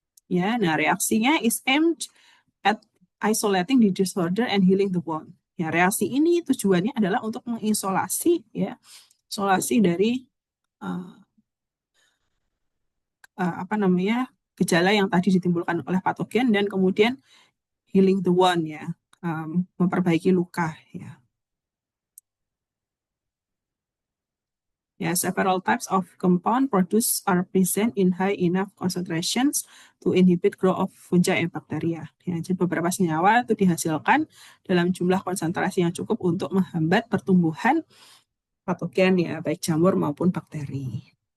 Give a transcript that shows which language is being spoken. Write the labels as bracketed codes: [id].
[id] Ya, nah reaksinya [en] is aimed at isolating the disorder and healing the wound. [id] Ya, reaksi ini tujuannya adalah untuk mengisolasi ya, isolasi dari uh, apa namanya gejala yang tadi ditimbulkan oleh patogen dan kemudian [en] healing the wound [id] ya, memperbaiki luka ya. [en] Yeah, several types of compound produced are present in high enough concentrations to inhibit growth of fungi and bacteria. [id] Ya, jadi beberapa senyawa itu dihasilkan dalam jumlah konsentrasi yang cukup untuk menghambat pertumbuhan patogen ya, baik jamur maupun bakteri.